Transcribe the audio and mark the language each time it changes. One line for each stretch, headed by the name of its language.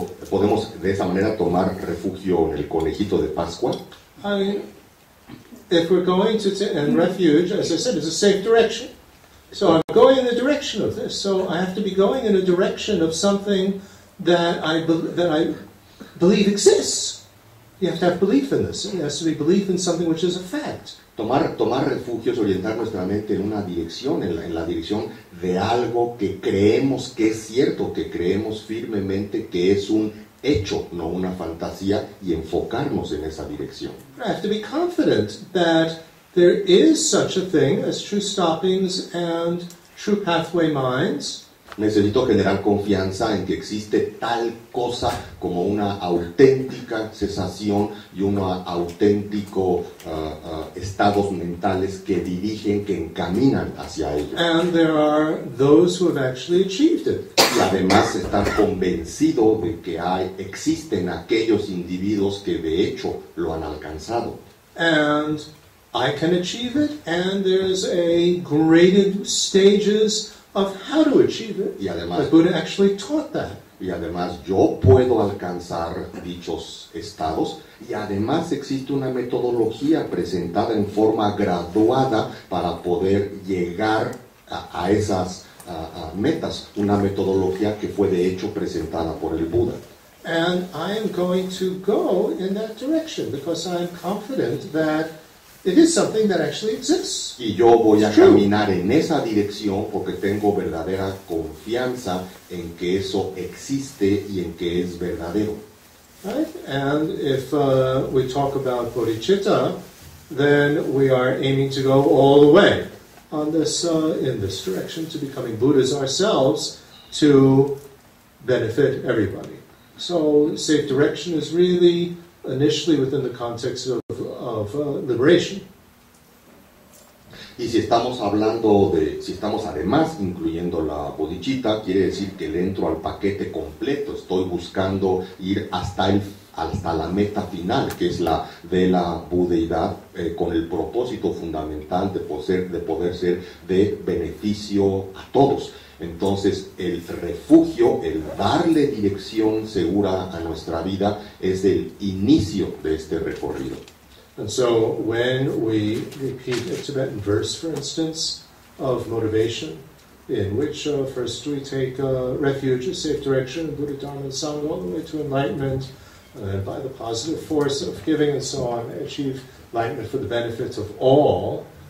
Spanish: Podemos de esa manera tomar refugio en el conejito de Pascua.
English: If we're going to and refuge, as I said, is a safe direction. So I'm going in the direction of this. So I have to be going in a direction of something that I believe exists. You have to have belief in this. It has to be belief in something which is a fact.
Spanish: Tomar refugio es orientar nuestra mente en una dirección, en la dirección de algo que creemos que es cierto, que creemos firmemente que es un hecho, no una fantasía, y enfocarnos en esa dirección.
English: I have to be confident that there is such a thing as true stoppings and true pathway minds.
Spanish: Necesito generar confianza en que existe tal cosa como una auténtica cesación y unos auténticos estados mentales que dirigen, que encaminan hacia ello.
English: And there are those who have actually achieved it.
Spanish: Y además estar convencido de que existen aquellos individuos que de hecho lo han alcanzado.
English: And I can achieve it, and there's a graded stages of how to achieve it.
Spanish: Y además,
English: the Buddha actually taught that.
Spanish: Y además yo puedo alcanzar dichos estados, y además existe una metodología presentada en forma graduada para poder llegar a esas metas, una metodología que fue de hecho presentada por el Buda.
English: And I am going to go in that direction because I'm confident that it is something that actually exists.
Spanish: Y yo voy a caminar en esa dirección porque tengo verdadera confianza en que eso existe y en que es verdadero.
English: Right? And if we talk about bodhicitta, then we are aiming to go all the way on this in this direction to becoming Buddhas ourselves to benefit everybody. So safe direction is really initially within the context of liberation.
Spanish: Y si estamos si estamos además incluyendo la bodhicitta, quiere decir que le entro al paquete completo. Estoy buscando ir hasta la meta final, que es la de la budeidad, con el propósito fundamental de poder ser de beneficio a todos. Entonces, el refugio, el darle dirección segura a nuestra vida, es el inicio de este recorrido.
English: And so, when we repeat a Tibetan verse, for instance, of motivation, in which first we take refuge, a safe direction, Buddha, Dharma, and Sangha, all the way to enlightenment, and by the positive force of giving and so on, achieve enlightenment for the benefit of all.